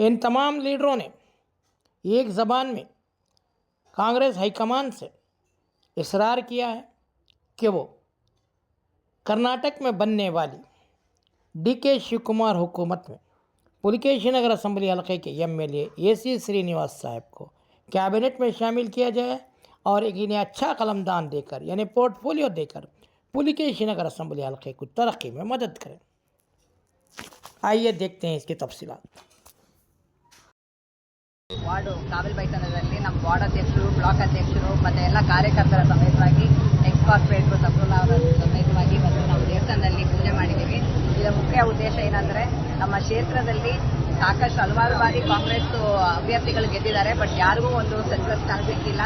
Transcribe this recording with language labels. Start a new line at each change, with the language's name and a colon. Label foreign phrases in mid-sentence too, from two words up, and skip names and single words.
Urdu: ان تمام لیڈروں نے ایک زبان میں کانگریس ہائی کمان سے اصرار کیا ہے کہ وہ کرناٹک میں بننے والی DK شیوکمار حکومت میں پلکیشی نگر اسمبلی حلقے کے MLA AC سرینواس صاحب کو کابینہ میں شامل کیا جائے اور ایک انہیں اچھا قلمدان دے کر یعنی پورٹ فولیو دے کر پلکیشی نگر اسمبلی حلقے کو ترقی میں مدد کریں. آئیے دیکھتے ہیں اس کی تفصیلات.
Kannada: ವಾರ್ಡು ಕಾವಲ್ ಬೈತನದಲ್ಲಿ ನಮ್ಮ ವಾರ್ಡ್ ಅಧ್ಯಕ್ಷರು, ಬ್ಲಾಕ್ ಅಧ್ಯಕ್ಷರು ಮತ್ತು ಎಲ್ಲ ಕಾರ್ಯಕರ್ತರ ಸಮೇತವಾಗಿ
English: ex corporator
Kannada: ಝಫರುಲ್ಲಾ ಅವರ ಸಮೇತವಾಗಿ ಮತ್ತು ನಾವು ದೇವಸ್ಥಾನದಲ್ಲಿ ಪೂಜೆ ಮಾಡಿದ್ದೀವಿ. ಇದರ ಮುಖ್ಯ ಉದ್ದೇಶ ಏನಂದರೆ ನಮ್ಮ ಕ್ಷೇತ್ರದಲ್ಲಿ ಸಾಕಷ್ಟು ಹಲವಾರು ಬಾರಿ ಕಾಂಗ್ರೆಸ್ ಅಭ್ಯರ್ಥಿಗಳು ಗೆದ್ದಿದ್ದಾರೆ, ಬಟ್ ಯಾರಿಗೂ ಒಂದು ಸಚಿವ ಸ್ಥಾನ ಸಿಕ್ಕಿಲ್ಲ.